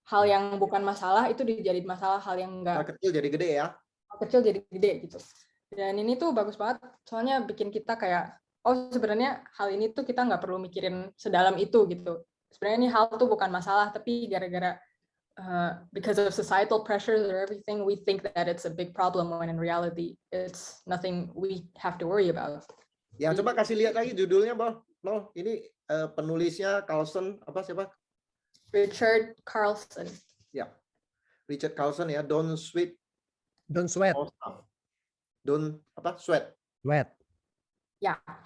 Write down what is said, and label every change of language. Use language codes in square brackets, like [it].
[id] Hal yang bukan masalah itu dijadiin masalah, hal yang enggak. Kecil jadi gede ya. Kecil jadi gede gitu. Dan ini tuh bagus banget. Soalnya bikin kita kayak, sebenarnya hal ini tuh kita nggak perlu mikirin sedalam itu gitu. Sebenarnya ini hal tuh bukan masalah, tapi gara-gara [en] because of societal pressures or everything, we think that it's a big problem when in reality it's nothing we have to worry about. [id] Ya, coba kasih lihat lagi judulnya, Bang. No, ini penulisnya Carlson apa siapa? Richard Carlson. Ya, Richard Carlson ya. [en] Don't sweat. Don't sweat. Don't [id] apa? [en] Sweat. Sweat. [id] Ya.